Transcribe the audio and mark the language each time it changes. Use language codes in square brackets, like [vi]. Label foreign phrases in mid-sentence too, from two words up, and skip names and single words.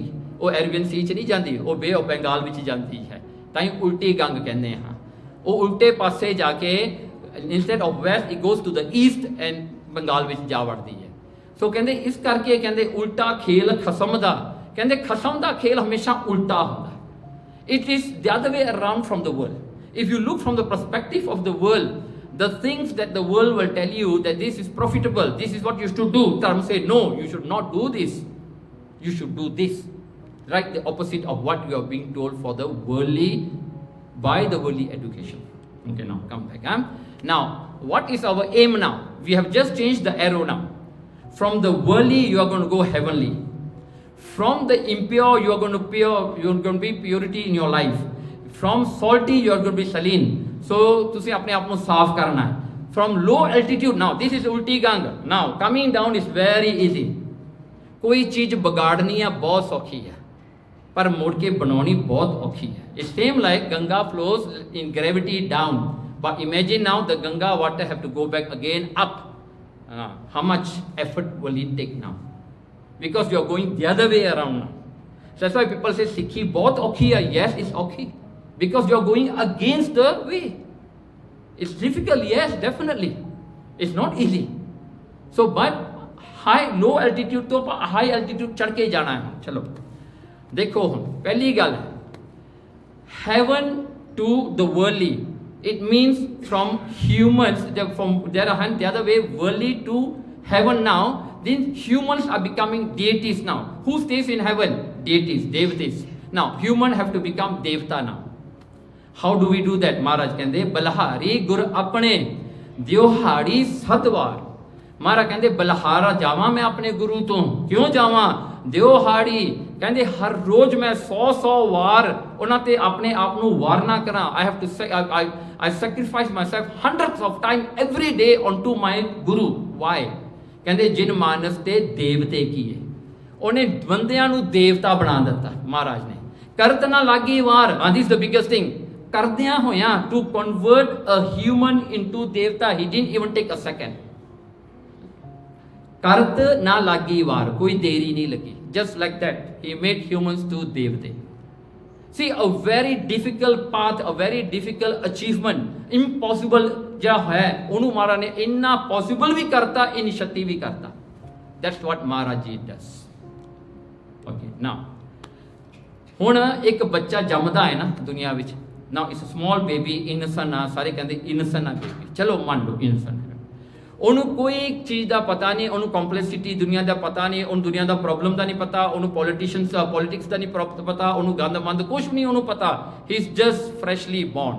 [pa] ਉਹ ਅਰੇਬੀਅਨ ਸੀ 'ਚ ਨਹੀਂ ਜਾਂਦੀ, ਉਹ ਬੇ ਆਫ ਬੰਗਾਲ ਵਿੱਚ ਜਾਂਦੀ ਹੈ, ਤਾਂ ਹੀ ਉਲਟੀ ਗੰਗ ਕਹਿੰਦੇ ਹਾਂ। ਉਹ ਉਲਟੇ ਪਾਸੇ ਜਾ ਕੇ [en] instead of west it goes to the east and [pa] ਬੰਗਾਲ ਵਿੱਚ ਜਾ ਵੜਦੀ ਹੈ। ਸੋ ਕਹਿੰਦੇ ਇਸ ਕਰਕੇ ਕਹਿੰਦੇ ਉਲਟਾ ਖੇਲ ਖਸਮ ਦਾ। ਕਹਿੰਦੇ ਖਸਮ ਦਾ ਖੇਲ ਹਮੇਸ਼ਾ ਉਲਟਾ ਹੁੰਦਾ, [en] it is the other way around from the world. If you look from the perspective of the world, the things that the world will tell you that this is profitable, this is what you should do, Dharma say no, you should not do this, you should do this, right? The opposite of what you are being told for the worldly, by the worldly education. Okay, now come back. Now what is our aim now? We have just changed the arrow now. From the worldly you are going to go heavenly, from the impure you are going to pure, you are going to be purity in your life, from salty you are going to be saline. [pa] So ਤੁਸੀਂ ਆਪਣੇ ਆਪ ਨੂੰ ਸਾਫ਼ ਕਰਨਾ ਹੈ। [en] from low altitude, now this is [pa] ਉਲਟੀ ਗੰਗ, [en] now coming down is very easy. [pa] ਕੋਈ ਚੀਜ਼ ਵਿਗਾੜਨੀ ਆ ਬਹੁਤ ਸੌਖੀ ਹੈ, ਪਰ ਮੁੜ ਕੇ ਬਣਾਉਣੀ ਬਹੁਤ ਔਖੀ ਹੈ। [en] It's same like Ganga flows in gravity down, but imagine now the Ganga water have to go back again up. How much effort will it take now? Because you are going the other way around now. So that's why people say Sikhi [pa] ਬਹੁਤ ਔਖੀ ਹੈ. [en] Yes, it's औखी, because you are going against the way. It's difficult, yes, definitely. It's not easy. So but low altitude to high altitude [hi] चढ़ के जाना है। [pa] ਚਲੋ ਦੇਖੋ ਹਮ ਪਹਿਲੀ ਗੱਲ [en] heaven to the worldly, it means from humans, from the other way, worldly to heaven. Now then humans are becoming deities now. Who stays in heaven? Deities, devatas. Now human have to become devta now. How do we do that? [pa] Maharaj ਕਹਿੰਦੇ ਬਲਹਾਰੀ ਗੁਰ ਆਪਣੇ ਦਿਉਹਾੜੀ ਸਤਵਾਰ। ਮਹਾਰਾਜ ਕਹਿੰਦੇ ਬਲਹਾਰਾ ਜਾਵਾਂ ਮੈਂ ਆਪਣੇ ਗੁਰੂ ਤੋਂ, ਕਿਉਂ ਜਾਵਾਂ? ਦਿਉਹਾੜੀ ਕਹਿੰਦੇ ਹਰ ਰੋਜ਼ ਮੈਂ 100 ਵਾਰ ਉਹਨਾਂ ਤੇ ਆਪਣੇ ਆਪ ਨੂੰ ਵਾਰਨਾ ਕਰਾਂ। [en] I have to say I sacrifice myself hundreds of times every day onto my Guru. Why? [pa] ਕਹਿੰਦੇ ਜਿਨ ਮਾਨਸ ਤੇ ਦੇਵਤੇ ਕੀਏ, ਉਹਨੇ ਬੰਦਿਆਂ ਨੂੰ ਦੇਵਤਾ ਬਣਾ ਦਿੱਤਾ ਮਹਾਰਾਜ ਨੇ। ਕਰਤ ਨਾ ਲਾਗੀ ਵਾਰ, [en] this is the biggest thing. [pa] ਕਰਦਿਆਂ ਹੋਇਆਂ [en] to convert a human into devta, he didn't even take a second. [pa] ਕਰਤ ਨਾ ਲਾਗੀ ਵਾਰ, ਕੋਈ ਦੇਰੀ ਨਹੀਂ ਲੱਗੀ। [en] Just like that, he made humans to devte. See, a very difficult path, a very difficult achievement, impossible [pa] ਜਿਹੜਾ ਹੈ ਉਹਨੂੰ ਮਹਾਰਾਜ ਨੇ ਇੰਨਾ [en] possible [pa] ਵੀ ਕਰਤਾ, ਇੰਨੀ ਸ਼ਕਤੀ ਵੀ ਕਰਤਾ। [en] That's what Maharaj Ji does. Okay, now [pa] ਹੁਣ ਇੱਕ ਬੱਚਾ ਜੰਮਦਾ ਹੈ ਨਾ ਦੁਨੀਆ ਵਿੱਚ ਨਾ, [en] is small baby innocent [pa] ਆ, ਸਾਰੇ ਕਹਿੰਦੇ ਇਨਸਨ ਆ ਬੇਬੀ, ਚਲੋ ਮੰਨ ਲਓ ਇਨਸਨ ਹੈ, ਉਹਨੂੰ ਕੋਈ ਚੀਜ਼ ਦਾ ਪਤਾ ਨਹੀਂ, ਉਹਨੂੰ ਕੰਪਲੈਕਸਿਟੀ ਦੁਨੀਆ ਦਾ ਪਤਾ ਨਹੀਂ, ਉਹਨੂੰ ਦੁਨੀਆ ਦਾ ਪ੍ਰੋਬਲਮ ਦਾ ਨਹੀਂ ਪਤਾ, ਉਹਨੂੰ ਪੋਲੀਟਿਕਸ ਦਾ ਨਹੀਂ ਪਤਾ, ਉਹਨੂੰ ਗੰਦ ਮੰਦ ਕੁਝ ਵੀ ਨਹੀਂ ਉਹਨੂੰ ਪਤਾ, [en] he is just freshly born.